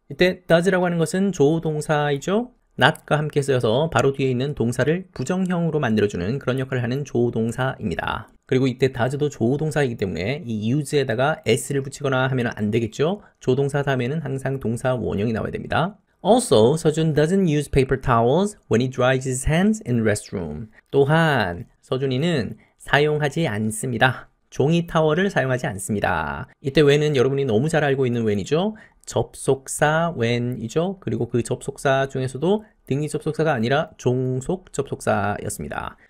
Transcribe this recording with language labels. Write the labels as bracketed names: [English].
[Korean] 이때 does라고 하는 것은 조동사이죠. not과 함께 쓰여서 바로 뒤에 있는 동사를 부정형으로 만들어주는 그런 역할을 하는 조동사입니다. 그리고 이때 does도 조동사이기 때문에 이 use에다가 s를 붙이거나 하면 안 되겠죠. 조동사 다음에는 항상 동사 원형이 나와야 됩니다. [English] Also, 서준 doesn't use paper towels when he dries his hands in restroom. [Korean] 또한 서준이는 사용하지 않습니다. 종이 타월을 사용하지 않습니다. 이때 when은 여러분이 너무 잘 알고 있는 when이죠. 접속사 when이죠. 그리고 그 접속사 중에서도 등위 접속사가 아니라 종속 접속사였습니다.